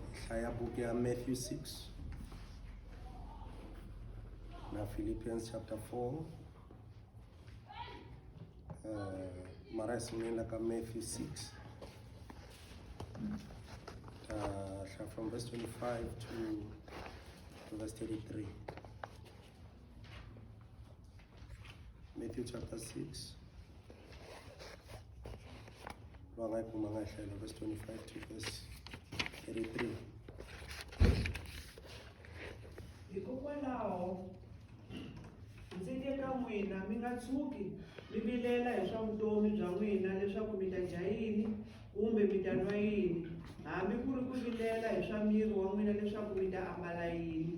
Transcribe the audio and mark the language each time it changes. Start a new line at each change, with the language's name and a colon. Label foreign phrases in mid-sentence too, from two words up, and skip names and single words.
Tsonga: Hlaya book ya Matthew 6 na Philippians chapter 4. Mara sungula ka Matthew 6.
English: From verse 25 to verse 33. Matthew chapter 6. Verse 25 to verse 33.
Tsonga: Hikokwalaho ndzi ke ka n'wina mi nga tshuki mi vilela hi swa vutomi bya n'wina leswaku mi ta dya yini kumbe mi ta nwa yini, hambi ku ri ku vilela hi swa miri wa n'wina leswaku mi ta ambala yini.